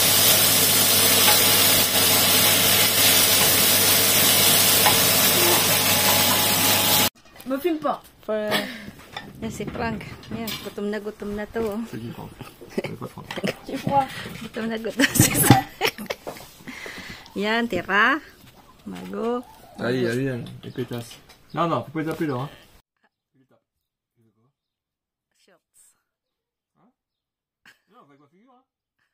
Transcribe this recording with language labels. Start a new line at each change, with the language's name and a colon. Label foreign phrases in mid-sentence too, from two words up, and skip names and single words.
Filipino: Muffin po. For, yan si Frank. Yan, gutom na to. Gutom na si Frank. Yan, tira. Mago.
French: Allez, allez, les pétasses. Non, non, faut pas taper là. Hein. Shorts. Hein? Non, avec ma figure. Hein.